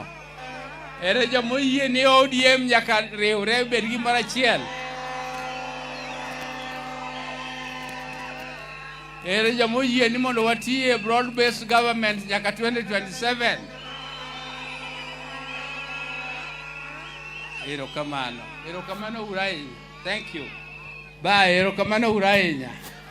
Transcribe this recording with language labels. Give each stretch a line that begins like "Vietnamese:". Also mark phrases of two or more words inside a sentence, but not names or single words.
Luo (Kenya and Tanzania): Ere joma yie ni ODM nyaka riwre bed gimoro achiel. Ere joma yie ni mondo watie
English: broad based government
Luo (Kenya and Tanzania): nyaka 2027. Erokamano. Erokamano uru ahinya.
English: Thank you. Bye.
Luo (Kenya and Tanzania): Erokamano uru ahinya.